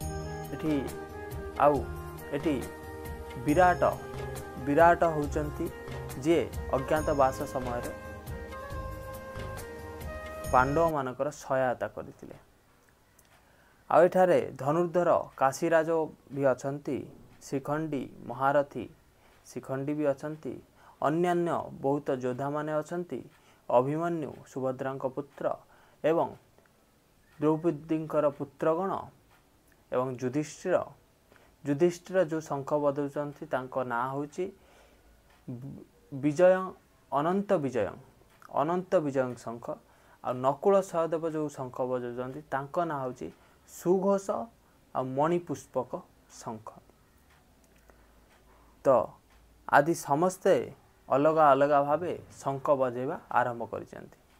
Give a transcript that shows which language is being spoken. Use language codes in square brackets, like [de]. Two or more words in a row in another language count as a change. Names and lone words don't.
[or] ଏଠି ବିରାଟ ହେଉଛନ୍ତି ଯେ ଅଜ୍ଞାତବାସ ସମୟ ପାଣ୍ଡବ ମାନଙ୍କର ସହାୟତା କରିଥିଲେ। ଆଉ ଏଠାରେ ଧନୁର୍ଦ୍ଧର କାଶୀରାଜ ଭି ଅଛନ୍ତି, ଶିଖଣ୍ଡୀ ମହାରଥୀ ଶିଖଣ୍ଡୀ ଭି ଅଛନ୍ତି, ଅନ୍ୟାନ୍ୟ ବହୁତ ଯୋଦ୍ଧା ମାନେ ଅଛନ୍ତି, ଅଭିମନ୍ୟୁ ସୁଭଦ୍ରା ପୁତ୍ର ଏବଂ ଦ୍ରୌପଦୀ ପୁତ୍ରଗଣ ଏବଂ ଯୁଧିଷ୍ଠିର ଜୋ ଶଙ୍ଖ ବଜାଉଛନ୍ତି ତାଙ୍କ ନାଁ ହେଉଛି ବିଜୟ ଅନନ୍ତ ବିଜୟ ଶଙ୍ଖ। ଆ ନକୁଳ ସହଦେବ ଜୋ ଶଙ୍ଖ ବଜାଉଛନ୍ତି ତାଙ୍କ ନାଁ ହେଉଛି ସୁଘୋଷ ଆ ମଣିପୁଷ୍ପକ ଶଙ୍ଖ। ତ ଆଦି ସମସ୍ତେ ଅଲଗ ଅଲଗ ଭାବେ ଶଙ୍ଖ ବଜେଇବା ଆରମ୍ଭ କରିସାରିଛନ୍ତି।